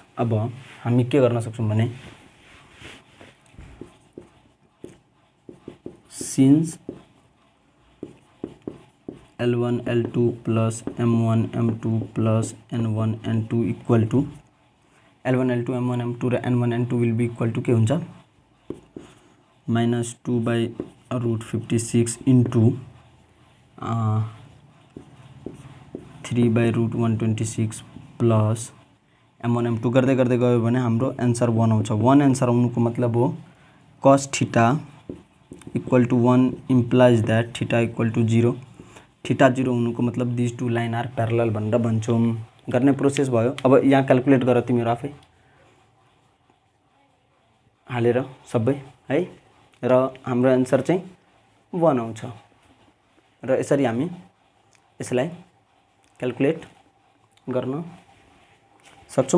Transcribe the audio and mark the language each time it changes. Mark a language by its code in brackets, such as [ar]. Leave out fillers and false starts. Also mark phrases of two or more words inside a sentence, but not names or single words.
[ne] अब हामी के गर्न सक्छौँ भने [en] since L1 L2 plus M1 M2 plus N1 N2 equal to L1 L2 M1 M2 [ne] र [en] N1 N2 will be equal to [ne] के हुन्छ [en] minus 2 by root 56 into 3 by root 126 plus M1 M2 [ne] गर्दै गर्दै गयो भने हाम्रो एन्सर 1 आउँछ। 1 एन्सर आउनुको मतलब हो [en] cos theta equal to 1 implies that theta equal to 0. [ne] थीटा 0 हुनुको मतलब [en] this two line are parallel [ne] भनेर भन्छौँ। गर्ने प्रोसेस भयो। अब यहाँ क्याल्कुलेट गर तिमीहरू आफै हालेर सबै है, र हाम्रो एन्सर चाहिँ 1 आउँछ र यसरी हामी यसलाई क्याल्कुलेट गर्न सक्छौँ।